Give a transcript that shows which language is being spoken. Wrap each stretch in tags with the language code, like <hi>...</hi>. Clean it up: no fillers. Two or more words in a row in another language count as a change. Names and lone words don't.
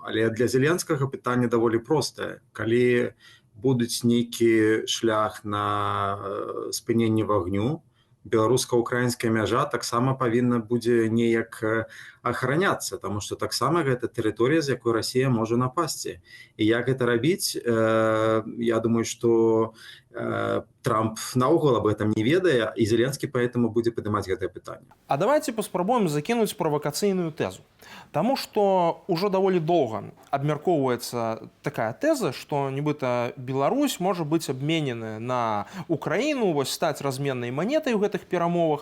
<be>Але для Зеленскага пытанне даволі простае. Калі будуць нейкі шлях на спыненне вагню, беларуска-украінская мяжа таксама павінна будзе неяк ахараняцца, таму што таксама гэта тэрыторыя, з якой Расія можа напасці. І як гэта рабіць, я думаю, што Трамп наогул</be> <ru>об этом</ru> <be>не ведае, і Зеленскі поэтому будзе падымаць гэтае пытанне. А давайте паспрабуем закінуць правакацыйную тэзу. Таму што ўжо даволі доўга абмяркоўваецца такая тэза, што нібыта Беларусь можа быць абмененая на Украіну, вось стаць разменнай манетай у гэтых перамовах.</be>